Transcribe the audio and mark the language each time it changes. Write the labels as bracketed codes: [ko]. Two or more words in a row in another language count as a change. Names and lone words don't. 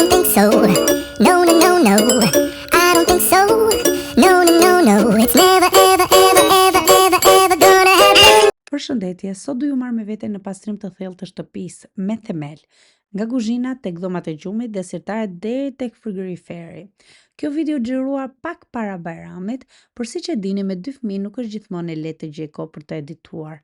[en] so. No, no, no, no. I don't think so. No, no, no, no. It's never, ever, ever, ever, ever, ever gonna happen. [sq] Përshëndetje, sot du ju marrë me vete në pastrim të thellë të shtëpisë me themel, nga kuzhina tek dhomat e gjumit dhe sirtare deri tek frigoriferi. Kjo video xhiruar pak para Bajramit, por siç e dini me 2 fëmijë nuk është gjithmonë e lehtë të gjej kohë për të edituar.